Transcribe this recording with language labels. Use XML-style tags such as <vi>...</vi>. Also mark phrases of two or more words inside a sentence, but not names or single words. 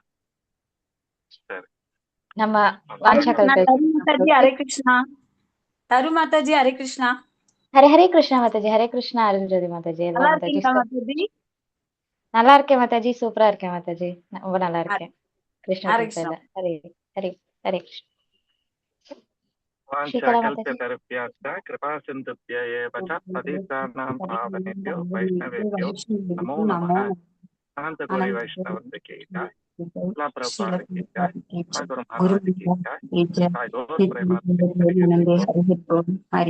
<ta>நம்ம மாதாஜி. ஹரே கிருஷ்ணா. தரு மாதாஜி. ஹரே கிருஷ்ணா. ஹரே கிருஷ்ணா மாதாஜி. ஹரே கிருஷ்ணா. அருள்ஜோதி மாதாஜி. நல்லா இருக்கீங்களா மாதாஜி? நல்லா இருக்கேன் மாதாஜி. சூப்பரா இருக்கேன் மாதாஜி. ரொம்ப நல்லா இருக்கேன். கிருஷ்ணா ஹரே கிருஷ்ணா. ஹரே ஹரே ஹரே கிருஷ்ணா.</ta> <sa>कृपा सिन्धुभ्य एव च पतितानां पावनेभ्यो वैष्णवेभ्यो नमो नमः।</sa> <hi>अनंत कोटि वैष्णववृंद की जय। प्रभुपाद की जय। गुरु महाराज की जय।</hi>